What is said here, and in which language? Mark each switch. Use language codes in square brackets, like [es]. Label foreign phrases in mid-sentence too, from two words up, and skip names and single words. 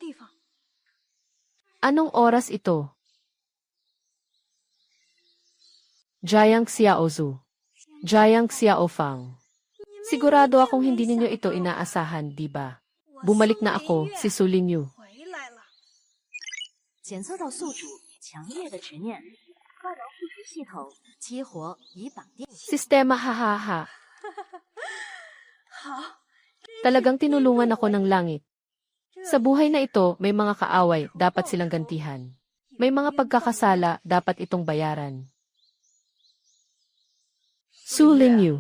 [tl] Anong oras ito? Jiang Xiaozu. Jiang Xiaofang. Sigurado akong hindi ninyo ito inaasahan, di ba? Bumalik na ako, si Su Lingyu. [zh] 检测到宿主强烈的执念，干扰附属系统，激活已绑定。 [tl] Sistema hahaha. Talagang tinulungan ako ng langit. Sa buhay na ito, may mga kaaway, dapat silang gantihan. May mga pagkakasala, dapat itong bayaran. Su Lingyu.